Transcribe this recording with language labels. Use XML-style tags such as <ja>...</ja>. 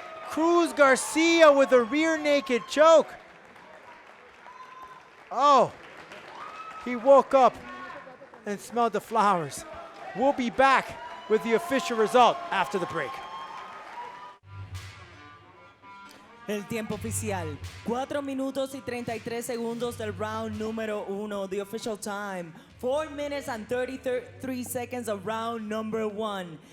<en>Cruz Garcia with a rear naked choke. Oh, he woke up and smelled the flowers. We'll be back with the official result after the break.</en> <es>El tiempo oficial, 4 minutos y 33 segundos del round número 1.</es> <en>The official time, 4 minutes and 33 seconds of round number 1.</en>